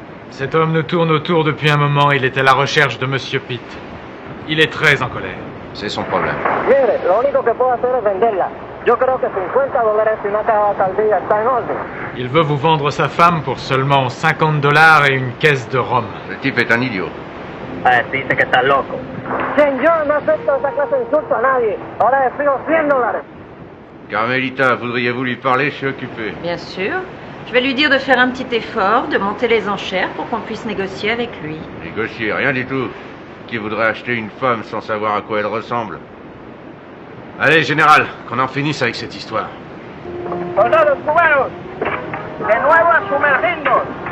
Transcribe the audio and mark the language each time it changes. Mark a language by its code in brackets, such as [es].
[fr] Cet homme nous tourne autour depuis un moment. Il est à la recherche de Monsieur Pete. Il est très en colère. C'est son problème. [es] Mire, lo único que puedo hacer es venderla. Yo creo que $50 y una caja de alcaldía está en orden. Il veut vous vendre sa femme pour seulement $50 et une caisse de rhum. Le type est un idiot. Dice que está loco. Señor, no acepto esa clase de insulto a nadie. Ahora le pido $100. [fr] Carmelita, voudriez-vous lui parler? Je suis occupé. Bien sûr. Je vais lui dire de faire un petit effort, de monter les enchères pour qu'on puisse négocier avec lui. Négocier, rien du tout. Qui voudrait acheter une femme sans savoir à quoi elle ressemble? Allez, général, qu'on en finisse avec cette histoire. [es] Soldados cubanos, de nuevo a sumergirnos.